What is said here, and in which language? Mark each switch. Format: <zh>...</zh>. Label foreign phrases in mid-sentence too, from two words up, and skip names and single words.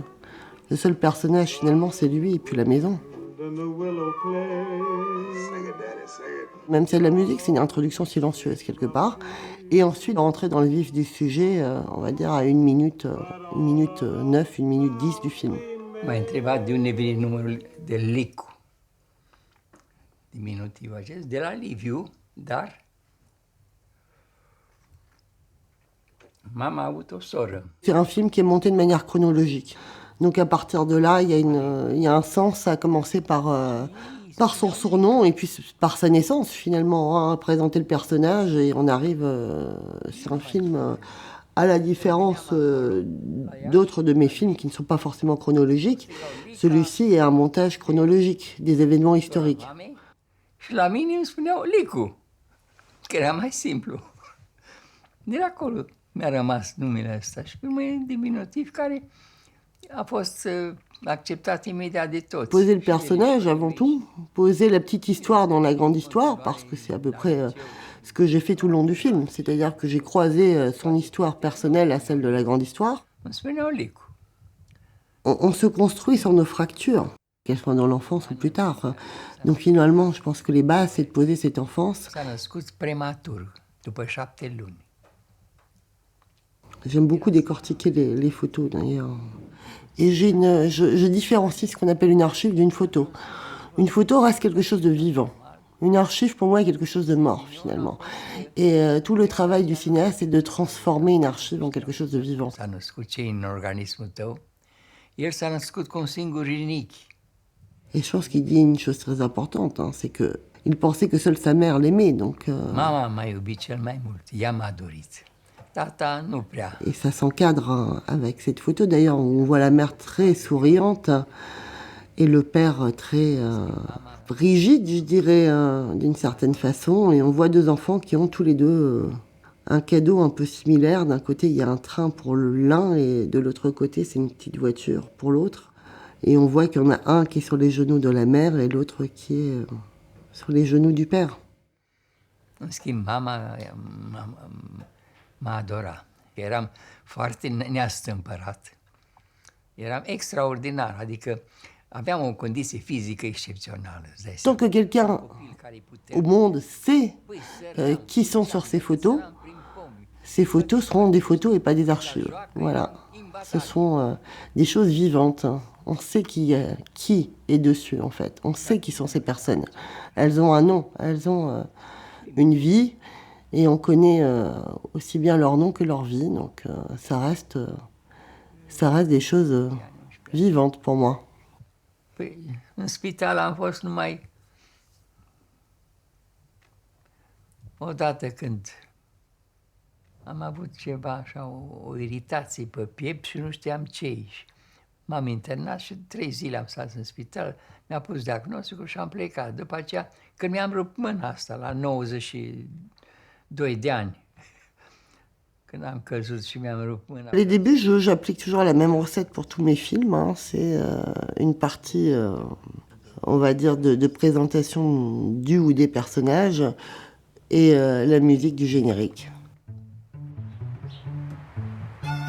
<fr>Le seul personnage finalement c'est lui et puis la maison. Même si la musique c'est une introduction silencieuse quelque part, et ensuite rentrer dans le vif du sujet, on va dire à 1 minute 9, 1 minute 10 du film.</fr> <ro>M-ai întrebat de unde vine numărul de Licu, diminutiv acest, de la Liviu, dar mama a avut o soră.</ro> <fr>C'est un film qui est monté de manière chronologique. Donc à partir de là, il y a un sens à commencer par son surnom et puis par sa naissance finalement, à présenter le personnage et on arrive sur un film à la différence d'autres de mes films qui ne sont pas forcément chronologiques. Celui-ci est un montage chronologique des événements historiques.</fr> <ro>Și la mine îmi spuneau Licu, că era mai simplu. De acolo mi-a rămas numele ăsta și urmă e diminutiv care a fost acceptat imediat de toți.</ro> <fr>Poser le personnage avant tout, poser la petite histoire dans la grande histoire, parce que c'est à peu près ce que j'ai fait tout le long du film. C'est-à-dire que j'ai croisé son histoire personnelle à celle de la grande histoire.</fr> <ro>Îmi spuneau Licu.</ro> <fr>On se construit sur nos fractures, qu'elles soient dans l'enfance ou plus tard. Donc finalement, je pense que les bases, c'est de poser cette enfance.</fr> <ro>S-a născut prematur, după 7 luni.</ro> <fr>J'aime beaucoup décortiquer les photos d'ailleurs. Et je différencie ce qu'on appelle une archive d'une photo. Une photo reste quelque chose de vivant. Une archive, pour moi, est quelque chose de mort, finalement. Et tout le travail du cinéaste, c'est de transformer une archive en quelque chose de vivant.</fr> <ro>S-a născut ce în organismul tău? El s-a născut cu un singur rinichi.</ro> <fr>Et je pense qu'il dit une chose très importante, hein, c'est que il pensait que seule sa mère l'aimait, donc...</fr> <ro>Mama m-a iubit cel mai mult, ea m-a dorit. Tata nu prea.</ro> <fr>Et ça s'encadre avec cette photo. D'ailleurs, on voit la mère très souriante et le père très rigide, je dirais, d'une certaine façon. Et on voit deux enfants qui ont tous les deux un cadeau un peu similaire. D'un côté, il y a un train pour l'un et de l'autre côté, c'est une petite voiture pour l'autre. Et on voit qu'il y en a un qui est sur les genoux de la mère et l'autre qui est sur les genoux du père.</fr> <ro>În schimb, mama m-a adorat. Eram foarte neastâmpărat. Eram extraordinar, adică aveam o condiție fizică excepțională.</ro> <fr>Tant que quelqu'un au monde sait qui sont sur ces photos seront des photos et pas des archives. Voilà. Ce sont des choses vivantes. On sait qui est dessus, en fait. On sait qui sont ces personnes. Elles ont un nom, elles ont une vie, et on connaît aussi bien leur nom que leur vie. Donc ça reste des choses vivantes pour moi.</fr> <ro>Păi, în spital am fost numai odată când am avut ceva, așa, o iritație pe piept și nu știam ce-i. M-am internat și 3 zile am stat în spital, mi-a pus diagnosticul și am plecat. După aceea, când mi-am rupt mâna asta, la 92 de ani, când am căzut și mi-am rupt mâna.</ro> <fr>Les débuts, j'applique toujours la même recette pour tous mes films. Hein. C'est une partie, on va dire, de présentation du ou des personnages et la musique du générique.</fr>